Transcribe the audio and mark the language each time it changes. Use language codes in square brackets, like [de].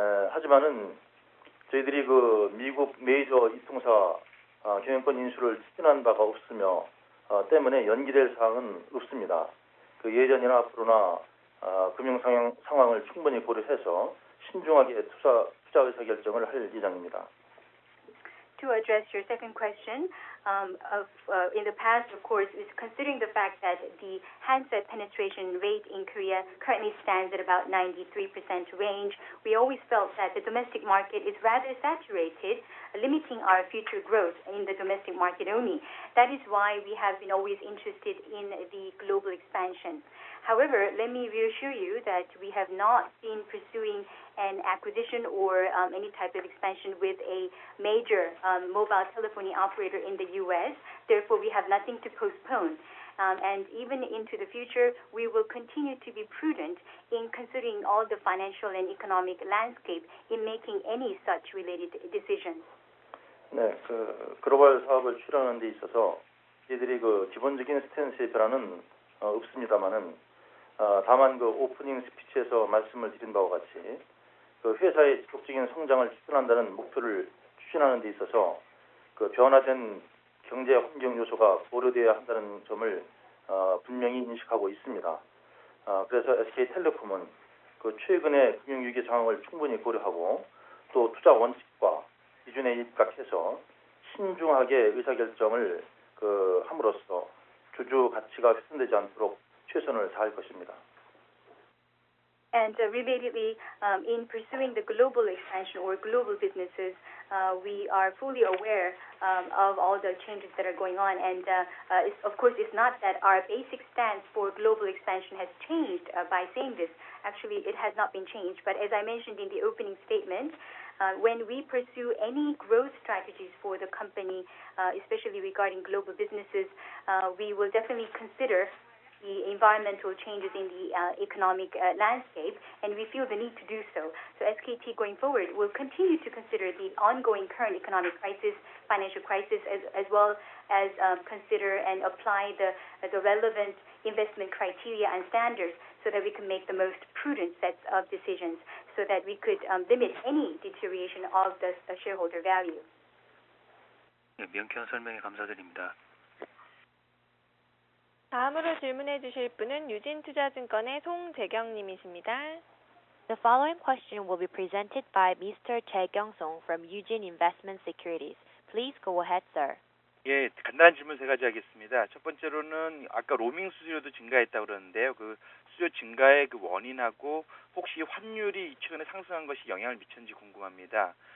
[ko] 하지만은 저희들이 미국 메이저 이통사 경영권 인수를 추진한 바가 없으며 때문에 연기될 사항은 없습니다. 예전이나 앞으로나 금융 상황을 충분히 고려해서 신중하게 투자 의사 결정을 할 예정입니다. [en] To address your second question, in the past, of course, is considering the fact that the handset penetration rate in Korea currently stands at about 93% range. We always felt that the domestic market is rather saturated, limiting our future growth in the domestic market only. That is why we have been always interested in the global expansion. However, let me reassure you that we have not been pursuing an acquisition or any type of expansion with a major mobile telephony operator in the U.S. Therefore, we have nothing to postpone. And even into the future, we will continue to be prudent in considering all the financial and economic landscape in making any such related decisions. [ko] 네, 글로벌 사업을 추진하는 데 있어서 이들이 기본적인 스탠스의 변화는 없습니다만은 다만 오프닝 스피치에서 말씀을 드린 바와 같이 회사의 지속적인 성장을 추진한다는 목표를 추진하는 데 있어서 변화된 경제 환경 요소가 고려되어야 한다는 점을 분명히 인식하고 있습니다. 그래서 SK텔레콤은 최근의 금융위기 상황을 충분히 고려하고 또 투자 원칙과 기준에 입각해서 신중하게 의사결정을 함으로써 주주 가치가 훼손되지 않도록 최선을 다할 것입니다. [en] And relatedly, in pursuing the global expansion or global businesses, we are fully aware of all the changes that are going on. And of course, it's not that our basic stance for global expansion has changed by saying this. Actually, it has not been changed. But as I mentioned in the opening statement, when we pursue any growth strategies for the company, especially regarding global businesses, we will definitely consider the environmental changes in the economic landscape, and we feel the need to do so. So SKT going forward will continue to consider the ongoing current economic crisis, financial crisis, as well as consider and apply the relevant investment criteria and standards so that we can make the most prudent sets of decisions so that we could limit any deterioration of the shareholder value. [ko] 네, 명쾌한 설명에 감사드립니다. 다음으로 질문해 주실 분은 유진투자증권의 송재경님이십니다. [en] The following question will be presented by Mr. Jae Kyung-song from Eugene Investment Securities. Please go ahead, sir. [ko] 예, 간단한 질문 세 가지 하겠습니다. 첫 번째로는 아까 로밍 수수료도 증가했다고 그러는데요. 수수료 증가의 원인하고 혹시 환율이 최근에 상승한 것이 영향을 미쳤는지 궁금합니다.